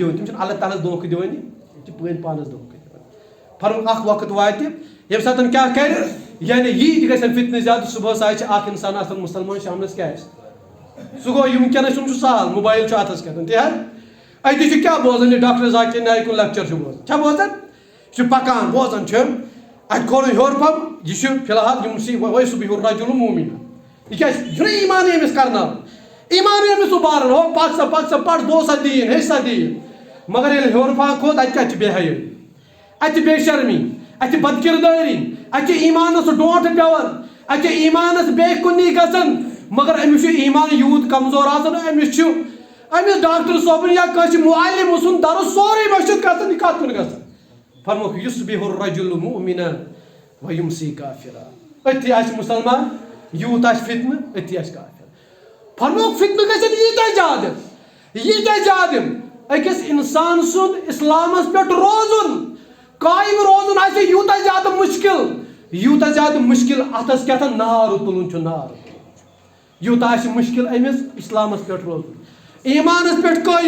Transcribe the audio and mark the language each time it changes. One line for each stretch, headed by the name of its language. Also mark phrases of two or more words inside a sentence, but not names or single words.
Kashmiri: دِوان تم چھِ اللہ تعالیٰ دھوکہٕ دِوان تم چھِ پٲنۍ پانس دھوکہٕ دِوان فرموک اکھ وقت واتہِ ییٚمہِ ساتہٕ کیٛاہ کرِ یعنی یی تہِ گژھن فتنہٕ زیادٕ صبحس آسہِ اکھ انسان آسان مسلمان شامنس کیٛاہ آسہِ سُہ گوٚو یہِ وٕنکٮ۪نس چھُ سہل موبایل چھُ اتھس کٮ۪تھ تہِ حظ اتی چھُ کیٛاہ بوزان یہِ ڈاکٹر ذاکر نایکُن لیکچر چھُ بوزان چھا بوزان یہِ چھُ پکان بوزان چھُ اتہِ کھولُن ہیوٚر پہم یہِ چھُ فی الحال یِمسٕے
Arabic: ویصبح الرجل
Kashmiri: مؤمنا یہِ کیٛازِ یہِ چھُنہ ایمانٕے أمِس کرناوُن ایمانٕے أمِس اُبارُن ہو پک سا پڑھ بوز سا دیٖن ہیٚچھ سا دیٖن مگر ییٚلہِ ہیوٚر پہم کھوٚت اتہِ کیٛاہ چھِ بے حیٲیی اتہِ چھِ بے شرمی اتہِ چھِ بد کردٲری اتہِ چھِ ایمانس ڈونٛٹھ پیوان اتہِ چھِ ایمانس بے کُنی گژھان مگر أمِس چھُ ایمان یوٗت کمزور آسان أمِس ڈاکٹر صٲبُن یا کٲنٛسہِ معلم سُنٛد درس سورُے مٔشِتھ گژھان یہِ کتھ کُن گژھان فرموکھ
Arabic: یصبح الرجل مؤمنا ویمسی کافرا
Kashmiri: أتھی آسہِ مسلمان یوٗت آسہِ فتنہٕ أتھی آسہِ کافر فرموکھ فتنہٕ گژھن ییٖتیاہ زیادٕ أکِس انسان سُنٛد اسلامس پٮ۪ٹھ روزُن قٲیِم روزُن آسہِ یوٗتاہ زیادٕ مُشکِل اتھس کیٛاہ نار تُلُن چھُ یوٗتاہ آسہِ مُشکِل أمِس اسلامس پٮ۪ٹھ روزُن ایمانس پٮ۪ٹھ قٲیِم